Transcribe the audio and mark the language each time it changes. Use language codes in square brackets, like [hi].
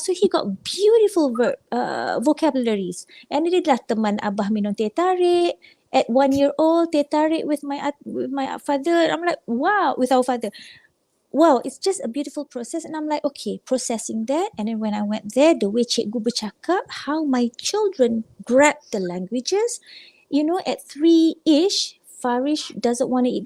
[en] So he got beautiful vocabularies. [ms] And dia adalah teman abah minum teh tarik. [en] At 1 year old, teh tarik with my father. I'm like, wow, with our father. Wow, it's just a beautiful process. And I'm like, okay, processing that. And then when I went there, the way [ms] cikgu bercakap, [en] how my children grab the languages. You know, at 3-ish, Farish doesn't want to eat.